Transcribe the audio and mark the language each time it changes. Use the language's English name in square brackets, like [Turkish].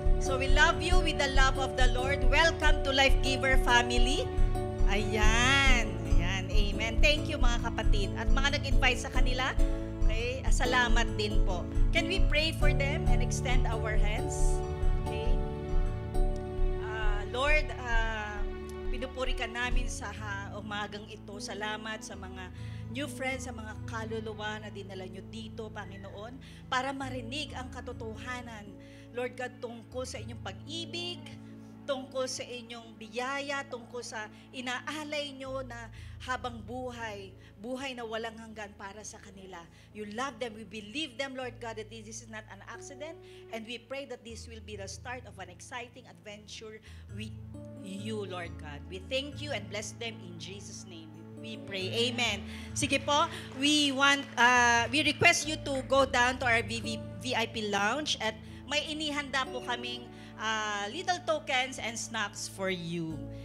[English] So we love you with the love of the Lord. Welcome to Life Giver family. [Filipino] Ayan, amen. [English] Thank you [Filipino] mga kapatid. At mga nag-invite sa kanila, okay, salamat din po. [English] Can we pray for them and extend our hands? Okay. [Filipino] Lord, pinupuri ka namin sa umagang ito. Salamat sa mga new friends, sa mga kaluluwa na dinala nyo dito, Panginoon, para marinig ang katotohanan, Lord God, tungkol sa inyong pag-ibig, tungkol sa inyong biyaya, tungkol sa inaalay nyo na habang buhay na walang hanggan para sa kanila. [English] You love them. We believe them, Lord God, that this is not an accident, and we pray that this will be the start of an exciting adventure with you, Lord God. We thank you and bless them in Jesus' name. We pray. Amen. [Filipino] Sige po, [English] we request you to go down to our VIP lounge [Filipino] at may inihanda po kaming [English] little tokens and snacks for you.